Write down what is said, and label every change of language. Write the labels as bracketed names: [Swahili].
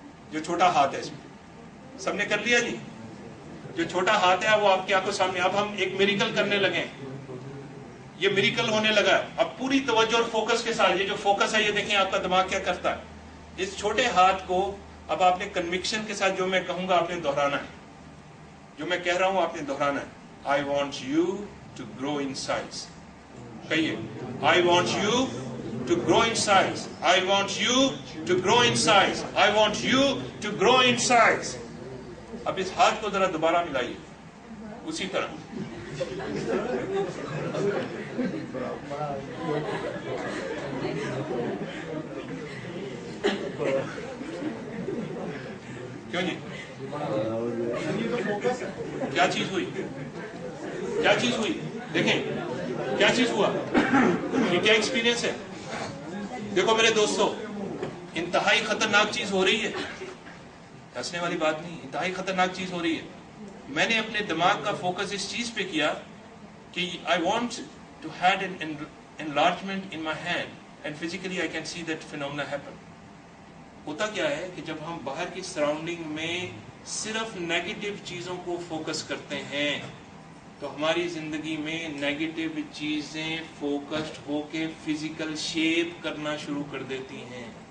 [Urdu] جو چھوٹا ہاتھ ہے اس میں سب نے کر لیا جی. جو چھوٹا ہاتھ ہے وہ آپ کی آنکھوں سامنے. اب ہم ایک میریکل کرنے لگے، یہ میریکل ہونے لگا. اب پوری توجہ اور فوکس کے ساتھ، یہ جو فوکس ہے یہ دیکھیں آپ کا دماغ کیا کرتا ہے. اس چھوٹے ہاتھ کو اب آپ نے کنوکشن کے ساتھ جو میں کہوں گا آپ نے دہرانا ہے. جو میں کہہ رہا ہوں آپ نے دہرانا ہے. [English] I want you to grow in size. [Urdu] کہیے [English] I want you to grow in size. I want you to grow in size. I want you to grow in size. [Urdu] اب اس ہاتھ کو ذرا دوبارہ ملائیے اسی طرح. کیوں جی؟ کیا چیز ہوئی؟ کیا چیز ہوئی؟ دیکھیں کیا چیز ہوا. یہ کیا ایکسپیرینس ہے؟ دیکھو میرے دوستو، انتہائی خطرناک چیز ہو رہی ہے. ہنسنے والی بات نہیں، انتہائی خطرناک چیز ہو رہی ہے. میں نے اپنے دماغ کا فوکس اس چیز پہ کیا کہ [English] I want to have an enlargement in my hand and physically I can see that phenomena happen. [Urdu] ہوتا کیا ہے کہ جب ہم باہر کی سراؤنڈنگ میں صرف نیگیٹو چیزوں کو فوکس کرتے ہیں تو ہماری زندگی میں نیگیٹو چیزیں فوکسڈ ہو کے فزیکل شیپ کرنا شروع کر دیتی ہیں.